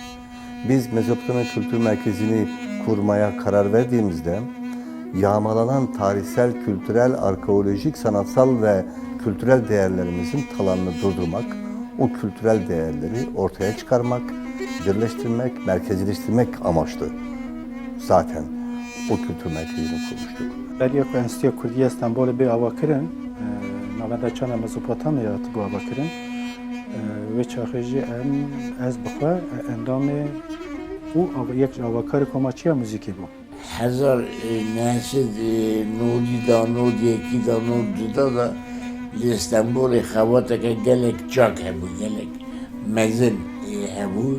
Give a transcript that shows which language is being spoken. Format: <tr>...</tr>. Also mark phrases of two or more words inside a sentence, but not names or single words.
<tr>Biz Mezopotamya Kültür Merkezi'ni kurmaya karar verdiğimizde yağmalanan tarihsel, kültürel, arkeolojik, sanatsal ve kültürel değerlerimizin talanını durdurmak, o kültürel değerleri ortaya çıkarmak, birleştirmek, merkezileştirmek amaçlı zaten o kültür merkezini kurmuştuk.</tr> <ku>Beriye ku Enstitüya Kurdiya Stenbolê bir avakirin, navenda çanda Mezopotamya bu avakirin ve çaxıcı ez bixwe endamê û yek avakarê komaçiya müzikê bû. 1992 da li Stenbolê xewateke gelek çak hebû, gelek mezin hebû.</ku>